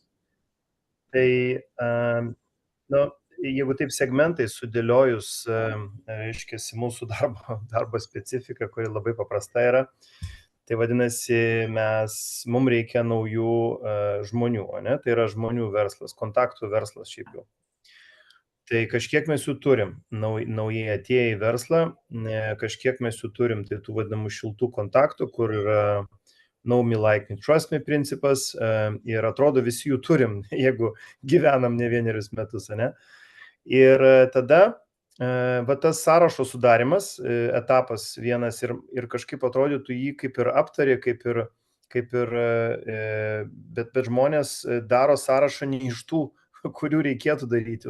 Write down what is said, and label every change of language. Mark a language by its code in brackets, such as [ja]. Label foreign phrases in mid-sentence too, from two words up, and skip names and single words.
[lt] Tai, jeigu taip segmentai sudėliojus, reiškiasi, mūsų darbo specifika, kuri labai paprasta yra, tai vadinasi, mums reikia naujų žmonių, ne? Tai yra žmonių verslas, kontaktų verslas šiaip jau. Tai kažkiek mes jų turim, naujai atėję į verslą, kažkiek mes jų turim, tai tų vadinamų šiltų kontaktų, kur yra [en] know me, like me, trust me [lt] principas, ir atrodo visi jų turim, jeigu gyvenam ne vienerius metus, ne? Ir tada tas sąrašo sudarimas, etapas vienas ir kažkaip atrodytų jį kaip ir aptarė, bet žmonės daro sąrašą ne iš tų, kurių reikėtų daryti.